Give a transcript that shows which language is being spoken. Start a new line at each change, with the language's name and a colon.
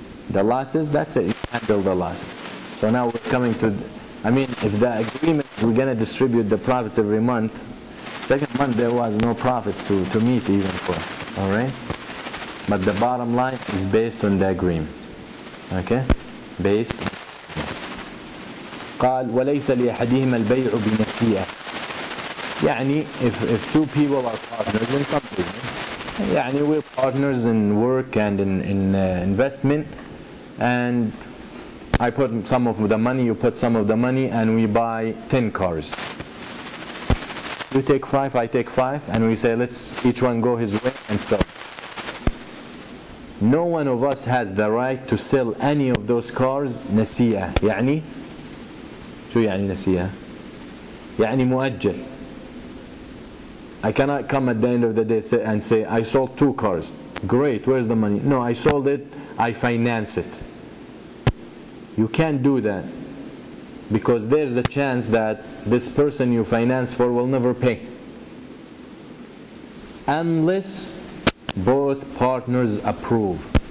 English: The losses, that's it, you handle the losses. So now we're coming to, if the agreement, we're going to distribute the profits every month, second month there was no profits to meet even for, all right? But the bottom line is based on the agreement, okay? Based.
Arabic: قال وليس لأحدهما البيع بنسيئة.
English: يعني if two people are partners in some business, يعني we're partners in work and in investment, and I put some of the money, you put some of the money, and we buy 10 cars. You take 5, I take 5, and we say let's each one go his way and sell. No one of us has the right to sell any of those cars نسيئة.
Arabic: يعني شو يعني نسيئة؟ يعني مؤجل.
English: I cannot come at the end of the day and say I sold 2 cars. Great, where's the money? No, I sold it, I finance it. You can't do that, because there's a chance that this person you finance for will never pay, unless both partners approve.